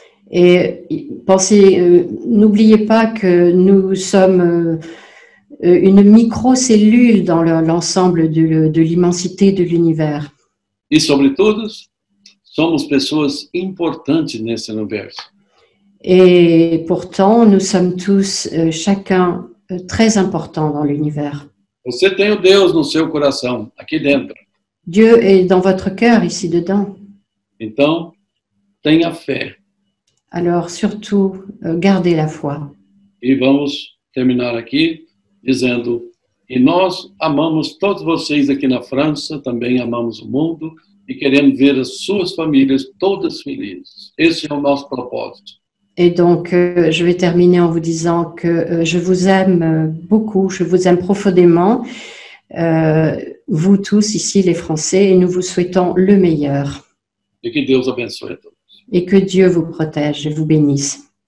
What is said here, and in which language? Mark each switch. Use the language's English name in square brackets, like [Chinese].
[French] Et n'oubliez pas que nous sommes une microcellule dans l'ensemble de l'immensité de l'univers. [Portuguese] E, sobretudo, somos pessoas importantes nesse universo. [French] Et pourtant, nous sommes tous, chacun, très importants dans l'univers. [Portuguese] Você tem o Deus no seu coração, aqui dentro. [French] Dieu est dans votre cœur, ici dedans. [Portuguese] Então, tenha fé. [French] Alors, surtout, gardez la foi. [Portuguese] E vamos terminar aqui dizendo E nós amamos todos vocês aqui na França, também amamos o mundo e queremos ver as suas famílias todas felizes. Esse é o nosso propósito. [French] Et donc, je vais terminer en vous disant que je vous aime beaucoup, je vous aime profondément, vous tous ici, les Français, et nous vous souhaitons le meilleur. [Portuguese] E que Deus abençoe a todos. [French] Et que Dieu vous protège et vous bénisse.